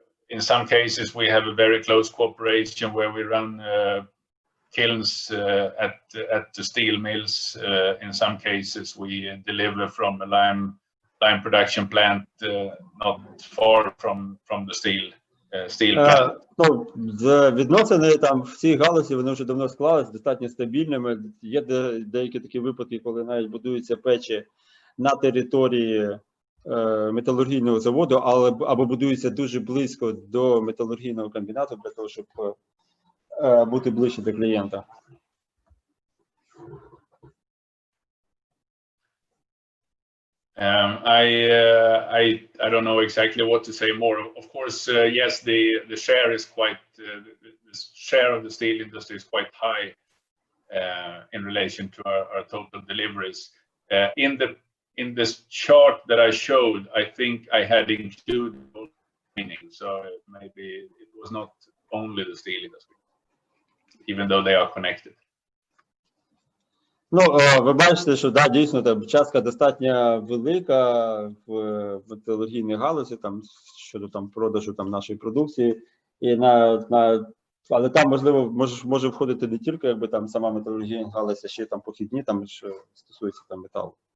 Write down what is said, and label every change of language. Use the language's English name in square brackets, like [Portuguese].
[English] In some cases, we have a very close cooperation where we run kilns at the steel mills. In some cases, we deliver from a lime production plant not far from the steel plant. [Ukrainian] Ну, відносини там в цій галузі, вони вже давно склались, достатньо стабільними. Є деякі такі випадки, коли навіть будуються печі на території металургійного заводу, або будуються дуже близько до металургійного комбінату для того, щоб бути ближче до клієнта. [English] I don't know exactly what to say more. Of course, yes, the share is quite the share of the steel industry is quite high in relation to our total deliveries. In this chart that I showed, I think I had included mining, so maybe it was not only the steel industry, even though they are connected. [Ukrainian] Ну, ви бачите, що да, дійсно там частка достатньо велика в металургійній галузі, там щодо там продажу там нашої продукції, і але там можливо може входити не тільки якби там сама металургійна галузь, а ще там похідні, там що стосується там металу.